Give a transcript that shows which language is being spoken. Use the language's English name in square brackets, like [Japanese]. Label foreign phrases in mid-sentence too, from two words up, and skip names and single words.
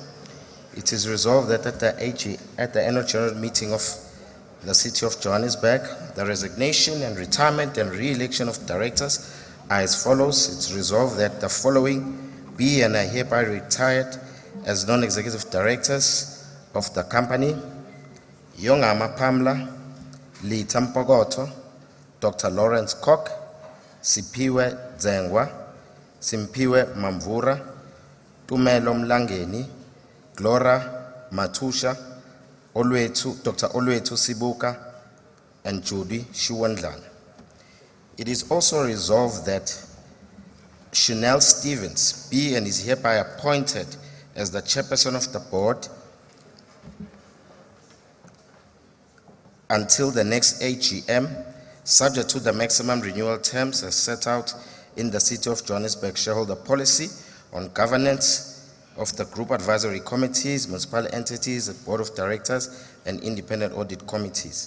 [English] It is resolved that at the annual general meeting of the City of Johannesburg, the resignation and retirement and re-election of directors are as follows. It's resolved that the following be and are hereby retired as non-executive directors of the company: Yongama Pamla, Lita Mpogoto, Dr. Lawrence Koch, Sipiwe Zengwa, Simpiwe Mamvura, Tumelo Mlangeni, Glora Matusha, Dr. Olwetu Sibuka, and Judy Shiwandlana. It is also resolved that Chanel Stevens be and is hereby appointed as the chairperson of the board until the next AGM, subject to the maximum renewal terms as set out in the City of Johannesburg shareholder policy on governance of the group advisory committees, municipal entities, the board of directors, and independent audit committees.